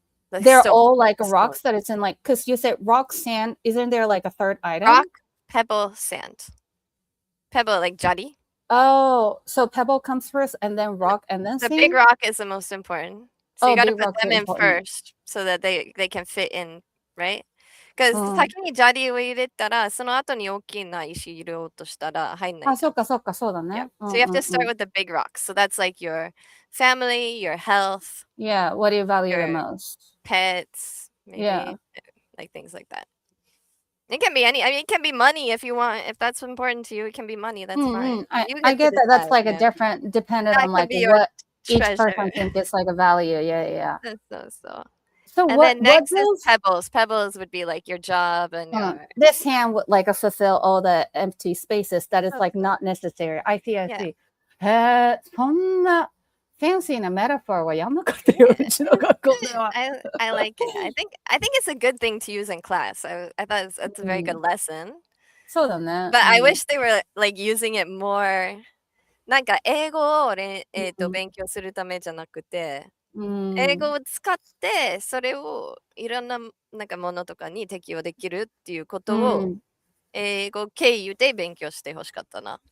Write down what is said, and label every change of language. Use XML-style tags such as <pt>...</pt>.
<en>They're all like rocks that it's in like, because you said rock, sand. Isn't there like a third item? Rock, pebble, sand. Pebble like jari. Oh, so pebble comes first and then rock and then sand? The big rock is the most important. So you gotta put them in first so that they can fit in, right?</en> <ja>Because 先に砂利を入れたら、その後に大きな石入れようとしたら入んない。そうか、そうか、そうだね。</ja> <en>So you have to start with the big rocks. So that's like your family, your health. Yeah, what do you value the most? Pets, maybe, like things like that. It can be it can be money if you want. If that's important to you, it can be money. That's fine. I get that. That's like a different, dependent on like what each person thinks is like a value. Yeah. So then next is pebbles. Pebbles would be like your job and this hand would like fulfill all the empty spaces that is like not necessary. I see.</en> <ja>そんな fancy な metaphor はやんなかったよ、うちの学校では。</ja> <en>I like it. I think it's a good thing to use in class. I thought it's a very good lesson.</en> <ja>そうだね。</ja> <en>But I wish they were like using it more.</en> <ja>なんか英語を勉強するためじゃなくて、英語を使ってそれをいろんななんかものとかに適用できるっていうことを英語経由で勉強してほしかったな。</ja>